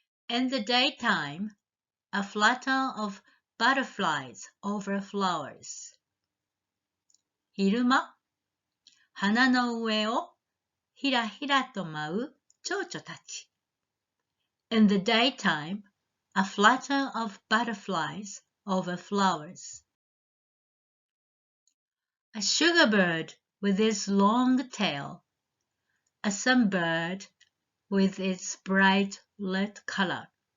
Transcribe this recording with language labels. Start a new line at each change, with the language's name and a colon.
English: In the daytime, a flutter of butterflies over flowers.
Japanese: 昼間、花の上をひらひらと舞う蝶々たち。
English: In the daytime, a flutter of butterflies over flowers. A sugar bird with its long tail, a sunbird with its bright red color.